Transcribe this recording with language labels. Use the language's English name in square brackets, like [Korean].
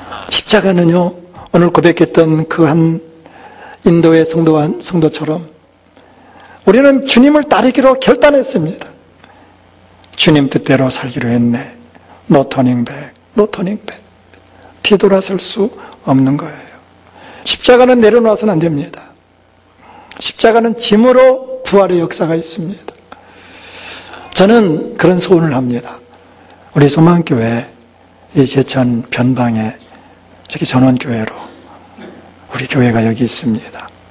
[Korean] 십자가는요, 오늘 고백했던 그 한 인도의 성도처럼 우리는 주님을 따르기로 결단했습니다. 주님 뜻대로 살기로 했네. [English] No turning back, no turning back. [Korean] 뒤돌아설 수 없는 거예요. 십자가는 내려놓아서는 안 됩니다. 십자가는 짐으로 부활의 역사가 있습니다. 저는 그런 소원을 합니다. 우리 소망교회 이 제천 변방에 저기 전원교회로 우리 교회가 여기 있습니다.